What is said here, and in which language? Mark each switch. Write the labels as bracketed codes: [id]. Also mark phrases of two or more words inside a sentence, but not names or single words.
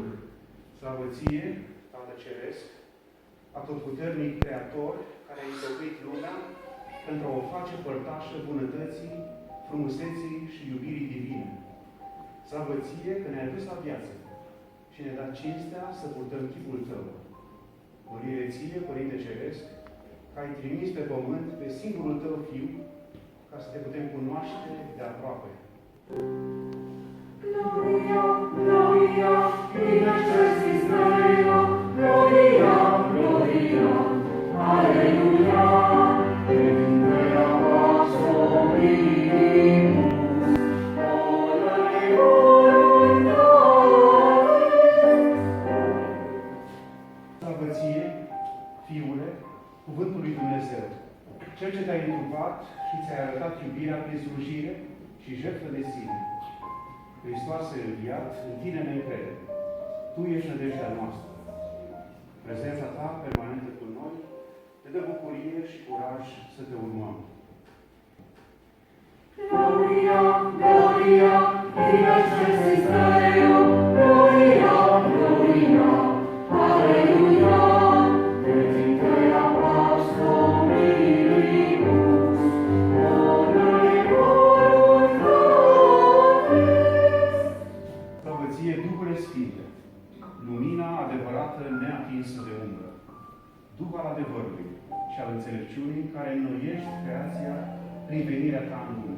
[ro] Slavă Ție, Tată Ceresc, Atotputernic Creator, care ai izbăvit lumea pentru a o face părtașă bunătății, frumuseții și iubirii divine. Slavă Ție că ne-ai adus la viață și ne-ai dat cinstea să purtăm chipul Tău. Mărire Ție, Părinte Ceresc, că ai trimis pe pământ pe singurul Tău Fiu, ca să Te putem cunoaște de aproape. [la] Gloria, Gloria, in excelsis Deo, Gloria, Gloria, Alleluia, in Dea Pax Dominus, [ro] Slavă Ție, Fiule, Cuvântul lui Dumnezeu, Cel ce Te-ai întrupat și Ți-ai arătat iubirea prin slujire și jertfă de sine. Hristoase înviat, în Tine ne încredem. Tu ești nădejdea noastră. Prezența Ta permanentă cu noi ne dă bucurie și curaj să Te urmăm. [la] Gloria, Gloria, in excelsis Deo, Gloria, Gloria, Alleluia, in Dea Pax Dominus, [ro] Slavă Ție, Duhule Sfinte, lumina adevărată neatinsă de umbră, Duh al adevărului și al înțelepciunii care înnoiești creația prin venirea Ta în lume.